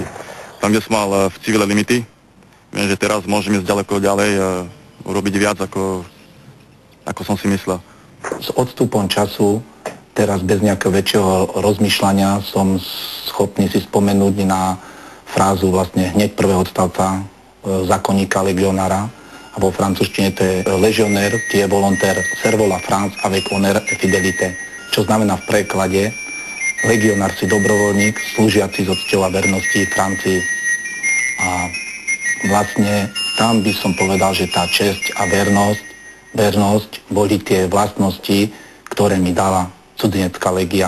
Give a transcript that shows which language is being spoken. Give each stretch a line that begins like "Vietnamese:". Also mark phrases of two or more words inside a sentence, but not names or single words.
Slovak: Tam, kde som mal v civile limity, viem, že teraz môžem ísť ďaleko ďalej a urobiť viac, ako som si myslel. S odstupom času, teraz bez nejakého väčšieho rozmýšľania, som schopný si spomenúť na frázu vlastne hneď prvého odstavca zákonníka legionára, a vo francúzštine to je legionnaire,
French: qui est volontaire, servant la France avec honneur et fidélité.
Slovak: Čo znamená v preklade legionár si dobrovoľník, slúžiaci s cťou a vernosti Francii. A vlastne tam by som povedal, že tá česť a vernosť boli tie vlastnosti, ktoré mi dala cudzinecká legia.